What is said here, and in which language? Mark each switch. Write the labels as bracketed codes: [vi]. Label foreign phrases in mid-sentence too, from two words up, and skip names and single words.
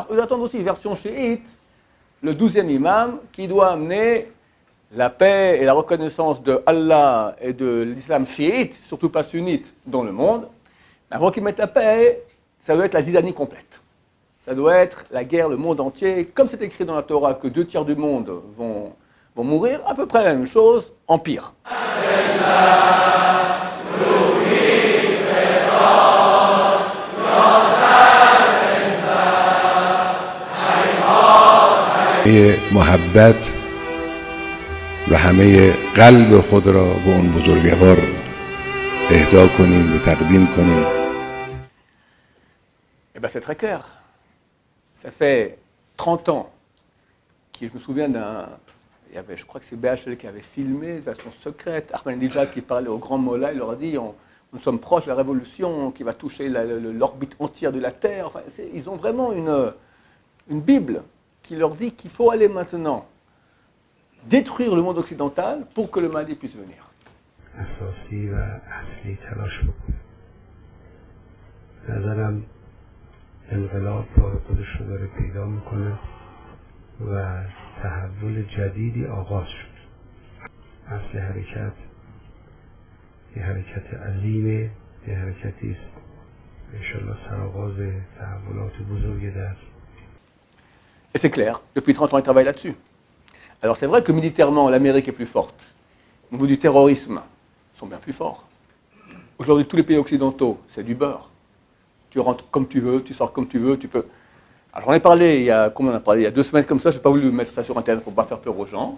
[fr] Eux attendent aussi, version chiite, le 12e imam qui doit amener la paix et la reconnaissance de Allah et de l'islam chiite, surtout pas sunnite, dans le monde. Mais avant qu'ils mettent la paix, ça doit être la zizanie complète. Ça doit être la guerre, le monde entier. Comme c'est écrit dans la Torah que 2 tiers du monde vont mourir, à peu près la même chose, en pire. [fa] محبت و همه قلب خود را به اون بزرگوار اهدا کنیم و تقدیم کنیم. [fr] Eh bien, c'est très clair. Ça fait 30 ans que je me souviens il y avait, je crois que c'est BHL qui avait filmé de façon secrète, Ahmadinejad qui parlait au grand Mollah, il leur a dit nous sommes proches de la révolution qui va toucher l'orbite entière de la Terre. Enfin, ils ont vraiment une Bible qui leur dit qu'il faut aller maintenant détruire le monde occidental pour que le Mahdi puisse venir. [fa] اساسی و اصلی تلاش بکنیم. نظرم انقلاب راه خودش رو داره پیدا میکنه و تحول جدیدی آغاز شد. اصل حرکت یه حرکت عظیمه، یه حرکتی است انشالله سرآغاز تحولات بزرگی در. [fr] Et c'est clair, depuis 30 ans, ils travaillent là-dessus. Alors c'est vrai que militairement, l'Amérique est plus forte. Au niveau du terrorisme, ils sont bien plus forts. Aujourd'hui, tous les pays occidentaux, c'est du beurre. Tu rentres comme tu veux, tu sors comme tu veux, tu peux. Alors j'en ai parlé comment on a parlé, il y a 2 semaines comme ça, je n'ai pas voulu mettre ça sur Internet pour ne pas faire peur aux gens.